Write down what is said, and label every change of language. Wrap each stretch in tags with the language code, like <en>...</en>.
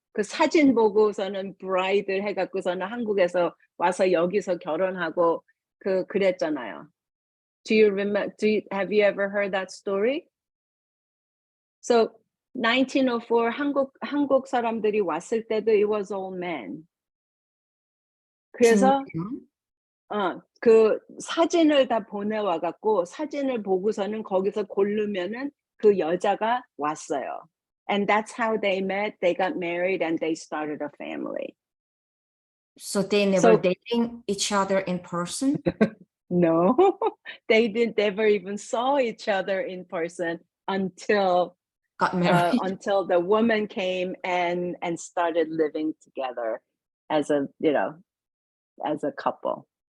<ko>그 사진 보고서는 브라이드 해갖고서는 한국에서 와서 여기서 결혼하고 그랬잖아요.</ko> <en>Do you remember? Have you ever heard that story? So 1904</en> <ko>한국 사람들이 왔을 때도</ko> <en>it was all men.</en> <ko>그래서 그 사진을 다 보내와 갖고 사진을 보고서는 거기서 고르면은 그 여자가 왔어요.</ko> <en>And that's how they met, they got married, and they started a family. So they never dating each other in person? No, they didn't ever even saw each other in person until Got married? until the woman came and started living together as a, you know, as a couple.</en>